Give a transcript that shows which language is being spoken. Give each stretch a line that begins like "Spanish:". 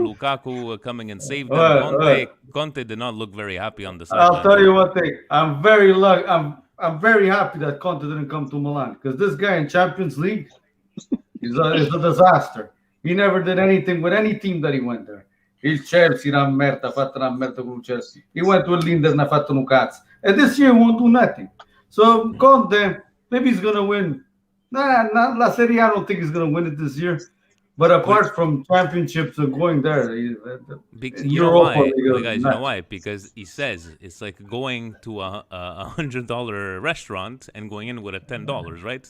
English: Lukaku coming and saved them. Conte did not look very happy on the side. I'll tell you one thing. I'm very happy that Conte didn't come to Milan, because this guy in Champions League is a disaster. He never did anything with any team that he went there.
Italian: Il Chelsea ha fatto una merda con Chelsea.
English: He went to l'Inter,
Italian: ha fatto un cazzo.
English: And this year he won't do nothing. So Conte, maybe he's gonna win. La Serie A, I don't think he's gonna win it this year. But apart from championships and going there, You
Italian: Europa,
English: know why, guys? You know why? Because he says it's like going to a $100 restaurant and going in with a $10, right?